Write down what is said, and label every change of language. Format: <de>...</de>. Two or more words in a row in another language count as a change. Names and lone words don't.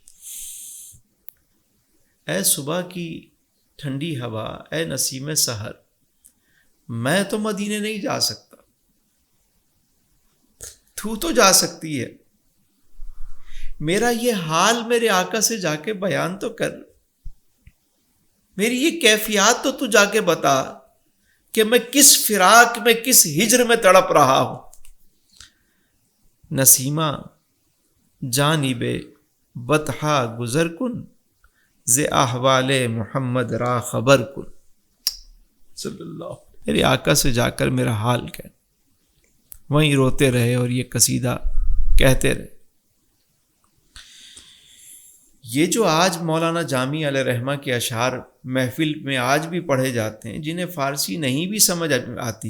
<ur>اے صبح کی ٹھنڈی ہوا، اے نسیم سحر، میں تو مدینے نہیں جا سکتا، تو جا سکتی ہے، میرا یہ حال میرے آقا سے جا کے بیان تو کر، میری یہ کیفیات تو جا کے بتا کہ میں کس فراق میں، کس ہجر میں تڑپ رہا ہوں۔</ur> <fa>نسیمہ جانب بطحا گزر کن، ز احوال محمد را خبر کن،</fa> <ar>صلی اللہ،</ar> <ur>میرے آقا سے جا کر میرا حال کہہ۔ وہیں روتے رہے اور یہ قصیدہ کہتے رہے۔ یہ جو آج مولانا جامی</ur> <ar>علیہ رحمہ</ar> <ur>کے اشعار محفل میں آج بھی پڑھے جاتے ہیں، جنہیں فارسی نہیں بھی سمجھ آتی،</ur>